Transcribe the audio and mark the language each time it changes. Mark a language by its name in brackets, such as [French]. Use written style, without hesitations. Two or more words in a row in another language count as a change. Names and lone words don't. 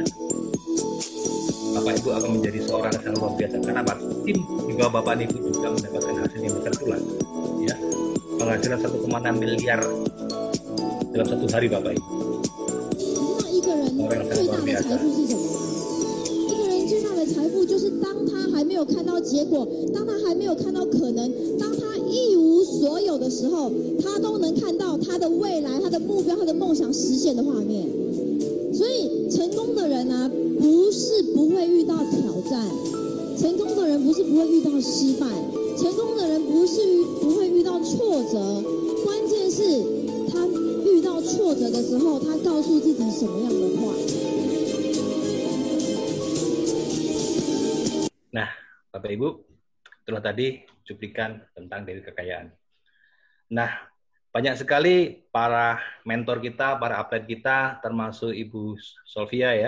[Indonesian] Bapak Ibu akan menjadi seorang yang sangat luar biasa. Karena tim di bawah Bapak dan Ibu juga mendapatkan hasil yang besar pula, ya. Penghasilan 1,6 miliar dalam 1 hari Bapak Ibu. Orang yang sangat luar biasa. [Chinese] 财富就是当他还没有看到结果，当他还没有看到可能，当他一无所有的时时候，他都能看到他的未来、他的目标、他的梦想实现的画面。所以，成功的人啊，不是不会遇到挑战，成功的人不是不会遇到失败，成功的人不是不会遇到挫折，关键是他遇到挫折的时候，他告诉自己什么样的话。 [Indonesian] Nah, Bapak Ibu, itulah tadi cuplikan tentang Dewi Kekayaan. Nah, banyak sekali para mentor kita, para atlet kita, termasuk Ibu Solvia ya.